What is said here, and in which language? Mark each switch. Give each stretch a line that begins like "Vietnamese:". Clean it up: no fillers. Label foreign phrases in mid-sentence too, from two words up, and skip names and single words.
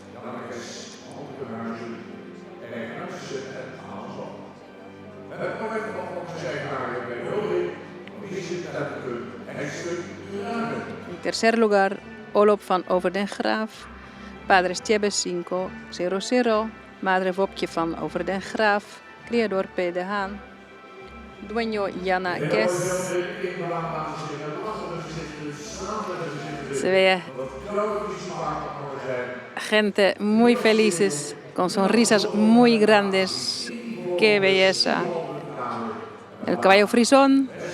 Spanish: En tercer lugar, Olop van Over den Graaf. Padre es Tjebbe 500. Madre Wopke van Over den Graaf. Criador P. de Haan. Dueño Jana Kes. Se ve gente muy felices con sonrisas muy grandes. ¡Qué belleza! El caballo frisón.